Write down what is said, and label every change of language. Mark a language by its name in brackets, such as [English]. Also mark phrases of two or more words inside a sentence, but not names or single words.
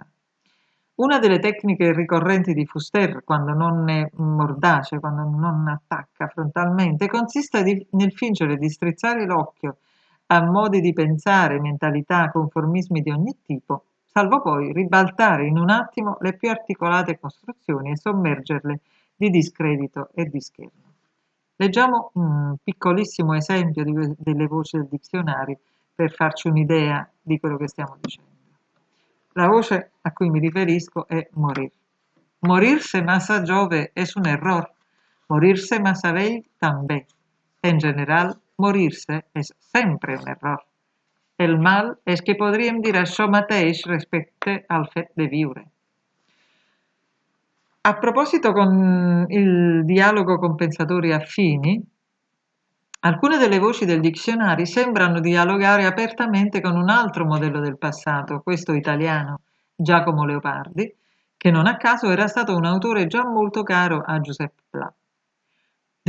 [Italian] Una delle tecniche ricorrenti di Fuster, quando non è mordace, quando non attacca frontalmente, consiste nel fingere di strizzare l'occhio a modi di pensare, mentalità, conformismi di ogni tipo, salvo poi ribaltare in un attimo le più articolate costruzioni e sommergerle di discredito e di scherno. Leggiamo un piccolissimo esempio delle voci del dizionario per farci un'idea di quello che stiamo dicendo. La voce a cui mi riferisco è morir. [Catalan] Morirse massa jove es un error. Morirse massa vell també. En general, morirse és sempre un error. El mal és que podríem dir això mateix respecte al fet de viure. [Italian] A proposito con il dialogo con pensatori affini, alcune delle voci del dizionario sembrano dialogare apertamente con un altro modello del passato, questo italiano, Giacomo Leopardi, che non a caso era stato un autore già molto caro a Giuseppe Pla.